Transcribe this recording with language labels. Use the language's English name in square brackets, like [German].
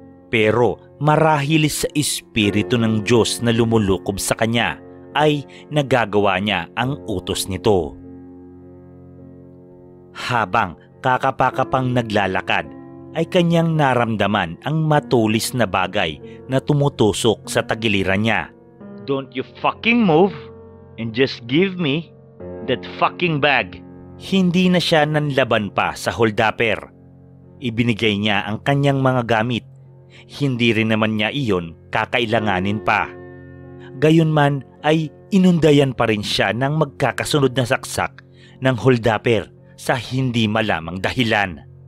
[Filipino] Pero marahil sa espiritu ng Diyos na lumulukob sa kanya ay nagagawa niya ang utos nito. Habang kakapakapang naglalakad ay kanyang naramdaman ang matulis na bagay na tumutusok sa tagiliran niya. [English] Don't you fucking move and just give me that fucking bag. [Filipino] Hindi na siya nanlaban pa sa holdapper. Ibinigay niya ang kanyang mga gamit. Hindi rin naman niya iyon kakailanganin pa. Gayunman ay inundayan pa rin siya ng magkakasunod na saksak ng holdapper sa hindi malamang dahilan.